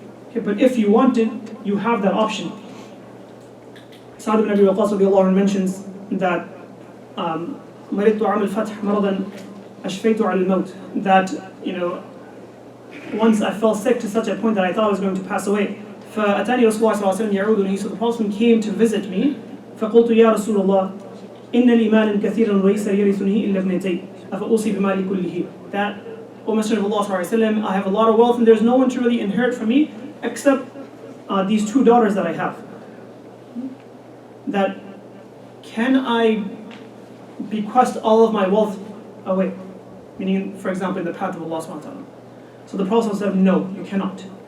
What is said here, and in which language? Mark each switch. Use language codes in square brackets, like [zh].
[en] Okay, but if you want it, you have that option. Sa'd ibn Abi Waqqas radiallahu anhu mentions that [ar] مرضت عام الفتح مرضا أشفيت على الموت, [en] that once I fell sick to such a point that I thought I was going to pass away. [ar] فأتاني رسول الله صلى الله عليه وسلم يعودني, [en] so the Prophet came to visit me. [ar] فقلت يا رسول الله إن لي مالا كثيرا وليس يرثني إلا ابنتي أفأوصي بمالي كله. [en] That, O Messenger of Allah صلى الله عليه وسلم, I have a lot of wealth and there's no one to really inherit from me except these 2 daughters that I have. That can I bequest all of my wealth away? Meaning, for example, in the path of Allah subhanahu wa ta'ala. So the Prophet said, no, you cannot.